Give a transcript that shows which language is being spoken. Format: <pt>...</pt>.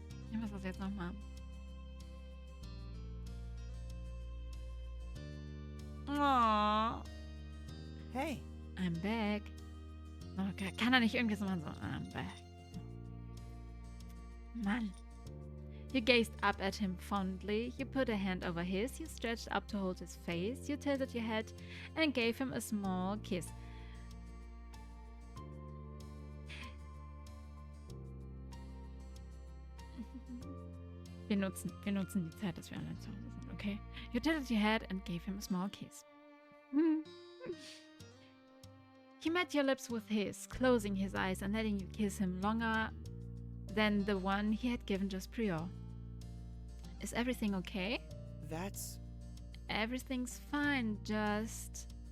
<de>Ich muss das jetzt nochmal. Oh. Hey.</de> <en>I'm back.</en> <de>Okay, kann er nicht irgendwie so machen?</de> <en>So, I'm back.</en> <de>Mann.</de> <en>You gazed up at him fondly. You put a hand over his. You stretched up to hold his face. You tilted your head and gave him a small kiss.</en> <de>Wir nutzen die Zeit, dass wir allein zu Hause sind, okay?</de> <en>You tilted your head and gave him a small kiss. He met your lips with his, closing his eyes and letting you kiss him longer than the one he had given just prior. Is everything okay? Everything's fine, just...</en>